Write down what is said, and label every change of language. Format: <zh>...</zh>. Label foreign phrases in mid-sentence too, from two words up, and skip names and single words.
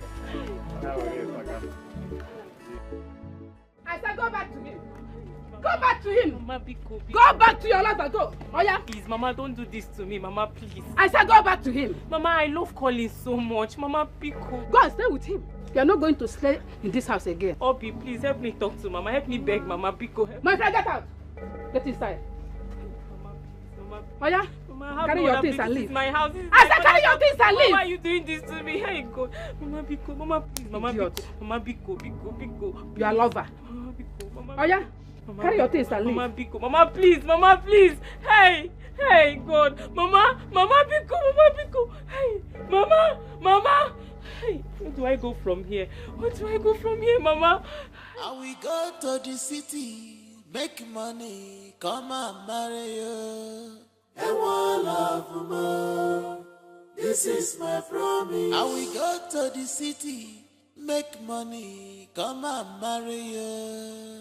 <en>I said go back to him. Go back to him. Mama, go back to your life and go. Oh yeah? Please, Mama, don't do this to me. Mama, please. I said go back to him. Mama, I love Colin so much. Mama, Pico. Go and stay with him. You are not going to stay in this house again. Obi, please help me talk to Mama. Help me beg Mama, Pico. My friend, get out. Get inside. Mama, oh yeah? Mama, carry your things and leave. This is my house. I said carry your things and leave. Why are you doing this to me? Hey God. Mama, Pico. Mama, please. Mama, Pico. Mama, Pico. Pico. You are a lover. Mama, Pico. Mama, oh yeah? Mama, carry your things and leave. Mama, Pico. Mama, please. Mama, please. Hey. Hey, God. Mama. Mama, Pico. Mama, Pico. Hey. Mama. Mama. Hey. Where do I go from here? Where do I go from here, Mama? And we go to the city, make money, come and marry you. And one love more. This is my promise. And we go to the city, make money, come and marry you.</en>